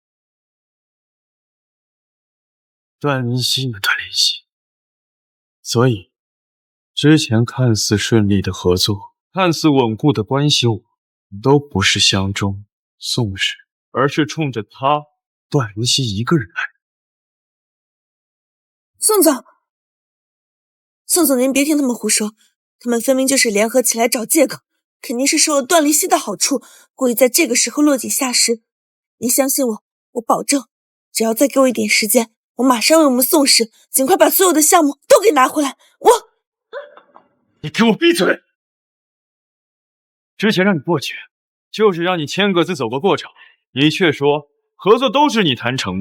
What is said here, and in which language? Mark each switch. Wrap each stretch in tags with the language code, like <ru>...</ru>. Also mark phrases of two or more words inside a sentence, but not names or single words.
<zh>段聯熙，所以之前看似順利的合作，看似穩固的關係，都不是相中宋氏，而是衝着他段聯熙一個人來。宋總，您別聽他們胡說，他們分明就是聯合起來找借口，肯定是受了段聯熙的好處，故意在這個時候落井下石。您相信我，我保證，只要再給我一點時間，我馬上為我們宋氏盡快把所有的項目都給拿回來。你給我閉嘴！之前讓你過去，就是讓你簽個字走個過場，你卻說合作都是你談成的。</zh>